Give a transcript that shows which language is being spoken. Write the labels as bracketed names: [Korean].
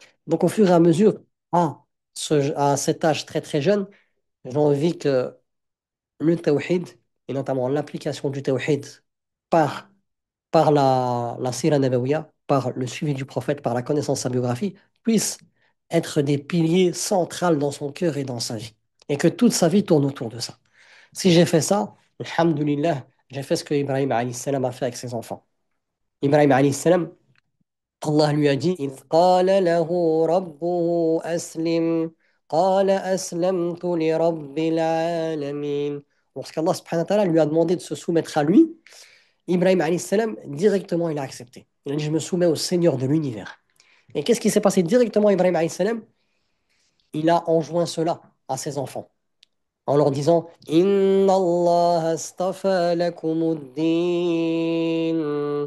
[French] Donc, au fur et à mesure, à cet âge très très jeune, j'ai envie que le tawhid, et notamment l'application du tawhid par, par la sira nabawiya, par le suivi du prophète, par la connaissance de sa biographie, puisse être des piliers centraux dans son cœur et dans sa vie. Et que toute sa vie tourne autour de ça. Si j'ai fait ça, alhamdoulilah, j'ai fait ce que Ibrahim alayhi salam a fait avec ses enfants. Ibrahim alayhi salam, Allah lui a dit [Arabic] إذ قال له ربه أسلم قال أسلمت لرب العالمين. [French] Lorsqu'Allah subhanahu wa ta'ala lui a demandé de se soumettre à lui, Ibrahim alayhi salam, directement il a accepté. Il a dit je me soumets au Seigneur de l'univers. Et qu'est-ce qui s'est passé directement à Ibrahim alayhi salam? Il a enjoint cela à ses enfants en leur disant [Arabic] Inna Allah astafa lakumuddin.